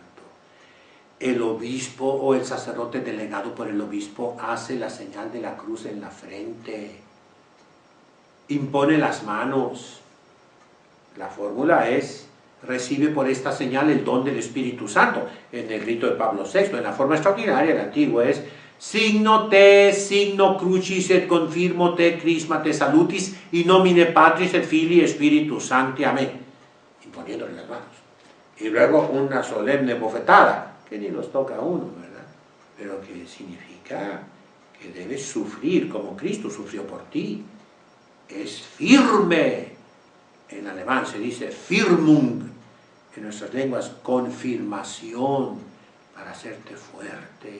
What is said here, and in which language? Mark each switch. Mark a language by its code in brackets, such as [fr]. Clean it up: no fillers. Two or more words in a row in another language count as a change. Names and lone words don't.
[es] El obispo o el sacerdote delegado por el obispo hace la señal de la cruz en la frente, impone las manos. La fórmula es: recibe por esta señal el don del Espíritu Santo. En el rito de Pablo VI, en la forma extraordinaria, el antiguo es: [la] signo te, signo crucis et confirmo te, crisma te salutis, in nomine Patris et Filii Spiritus Sancti. [es] Amén. Imponiéndole las manos. Y luego una solemne bofetada, que ni los toca a uno, ¿verdad? Pero que significa que debes sufrir como Cristo sufrió por ti. Es firme. En alemán se dice Firmung, en nuestras lenguas confirmación, para hacerte fuerte.